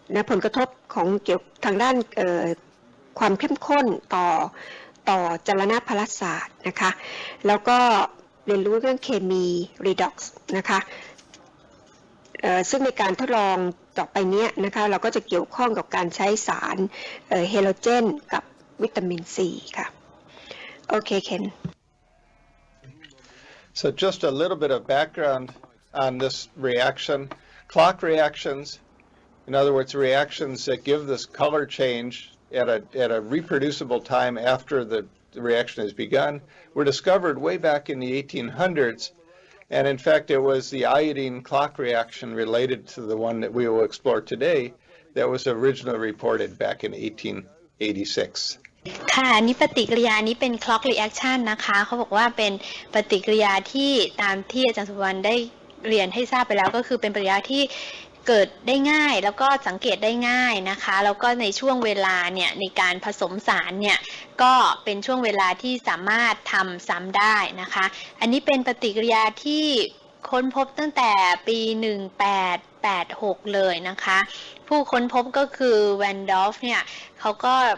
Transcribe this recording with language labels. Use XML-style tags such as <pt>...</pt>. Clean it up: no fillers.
<th>ผลกระทบของเกี่ยวทางด้านความเข้มข้นต่อจรณประสาทนะคะแล้วก็เรียนรู้เรื่องเคมี redox นะคะซึ่งในการทดลองต่อไปนี้นะคะเราก็จะเกี่ยวข้องกับการใช้สารเฮโลเจนกับวิตามินซีค่ะโอเคเคน</th> <en>So just a little bit of background on this reaction. Clock reactions, in other words, reactions that give this color change at a reproducible time after the reaction has begun, were discovered way back in the 1800s. And in fact, it was the iodine clock reaction related to the one that we will explore today that was originally reported back in 1886.</en> <th>ค่ะนี่ปฏิกิริยานี้เป็น clock reaction นะคะเขาบอกว่าเป็นปฏิกิริยาที่ตามที่อาจารย์สุวรรณได้เรียนให้ทราบไปแล้วก็คือเป็นปฏิกิริยาที่เกิดได้ง่ายแล้วก็สังเกตได้ง่ายนะคะแล้วก็ในช่วงเวลาเนี่ยในการผสมสารเนี่ยก็เป็นช่วงเวลาที่สามารถทำซ้ำได้นะคะอันนี้เป็นปฏิกิริยาที่ค้นพบตั้งแต่ปี 1886 เลยนะคะผู้ค้นพบก็คือแวนดอล์ฟเนี่ยเขาก็</th>